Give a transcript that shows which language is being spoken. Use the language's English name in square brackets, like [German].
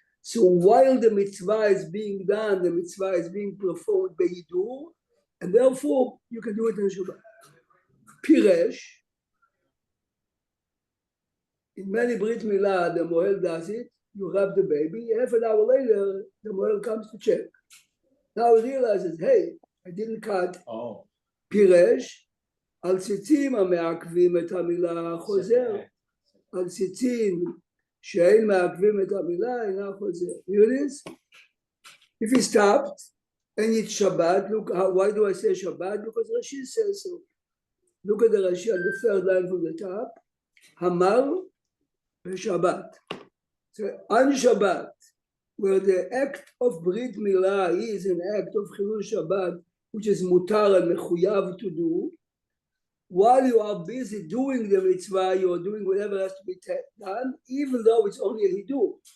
[English] So while the mitzvah is being done, the mitzvah is being performed by Hidur, and therefore you can do it in Shabbat. Piresh, in many Brit Milah, the Mohel does it, you wrap the baby, half an hour later, the Mohel comes to check. Now he realizes, hey, I didn't cut. [Hebrew] Piresh, al tzitzim המעכבים את המילה חוזר, על ציצים שאין מעכבים את המילה אינה חוזר. [English] Here it is. If he stopped and it's Shabbat, look, why do I say Shabbat? Because Rashi says so. Look at the Rashi on the third line from the top. Hamar v'Shabbat. So on Shabbat, where the act of Brit Milah is an act of Chilul Shabbat, which is mutar and mechuyav to do, while you are busy doing the mitzvah, you are doing whatever has to be done, even though it's only a hidur.